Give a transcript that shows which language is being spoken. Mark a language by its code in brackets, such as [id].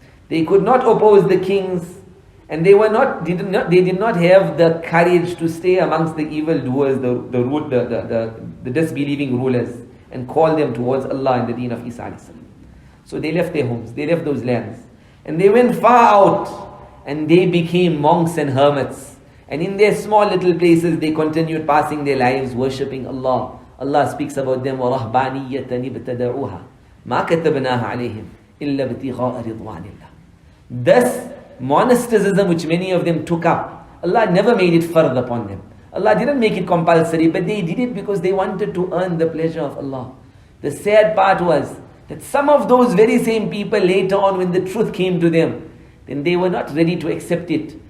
[en] They could not oppose the kings, and they did not have the courage to stay amongst the evildoers, the disbelieving rulers, and call them towards Allah and the deen of Isa alayhi salam. So they left their homes, they left those lands, and they went far out, and they became monks and hermits. And in their small little places, they continued passing their lives worshipping Allah. Allah speaks about them, [ar] وَرَهْبَانِيَّةً ابْتَدَعُوهَا مَا كَتَبْنَاهَا عَلَيْهِمْ إِلَّا ابْتِغَاءَ رِضْوَانِ اللَّهِ. [en] This monasticism which many of them took up, Allah never made it fard upon them. Allah didn't make it compulsory, but they did it because they wanted to earn the pleasure of Allah. The sad part was that some of those very same people later on, when the truth came to them, then they were not ready to accept it.